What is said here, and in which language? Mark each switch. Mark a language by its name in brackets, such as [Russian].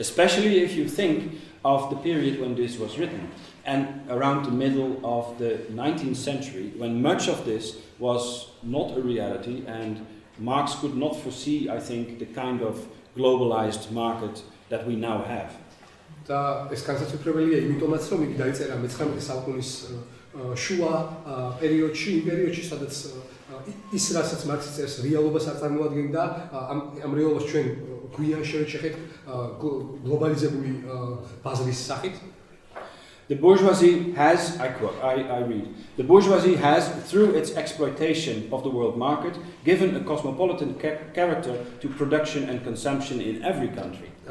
[English] especially if you think of the period when this was written, and around the middle of the 19th century, when much of this was not a reality, and Marx could not foresee, I think, the kind of globalized market that we now have. [Georgian] და ეს განსაცვიფრებელია იმიტომაც, რომ იგი დაიწერა მე-19 საუკუნის შუა პერიოდში, იმ პერიოდში, სადაც ის რასაც მარქსი წერს რეალობას არ წარმოადგენდა, ამ რეალობას ჩვენ გვიან შევეჩეხეთ გლობალიზებული ბაზრის სახით. [English] The bourgeoisie has, I read, the bourgeoisie has, through its exploitation of the world market, given a cosmopolitan character to production and consumption in every country.